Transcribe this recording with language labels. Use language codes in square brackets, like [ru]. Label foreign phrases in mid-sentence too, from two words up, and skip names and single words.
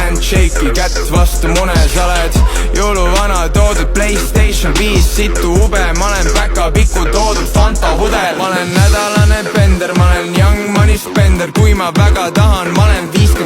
[et] shake'i kätt vastu mune, sa oled jõuluvana toodud PlayStation 5 situ ube, ma olen päkapiku toodud Fanta hudel. Ma olen nädalane bender, ma olen [en] young money spender, [et] kui ma väga tahan, ma olen